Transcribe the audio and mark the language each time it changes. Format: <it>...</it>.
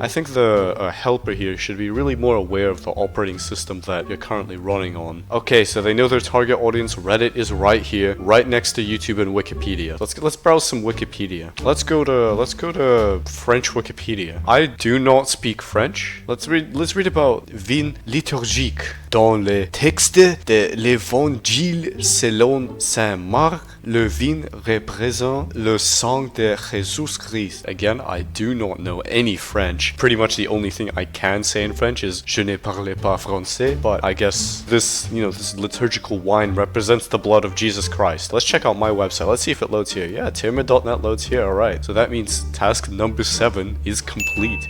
<en>I think the helper here should be really more aware of the operating system that you're currently running on. Okay, so they know their target audience. Reddit is right here, right next to YouTube and Wikipedia. Let's browse some Wikipedia. Let's go to French Wikipedia. I do not speak French. Let's read about</en> <fr>vie liturgique dans les textes de l'Évangile selon Saint Marc. Le vin représente le sang de Jésus Christ.</fr> <en>Again, I do not know any French. Pretty much the only thing I can say in French is</en> <fr>je ne parle pas français,</fr> <en>but I guess this, this liturgical wine represents the blood of Jesus Christ. Let's check out my website. Let's see if it loads here. Yeah, tierned.net loads here. Alright, so that means task number 7 is complete.</en>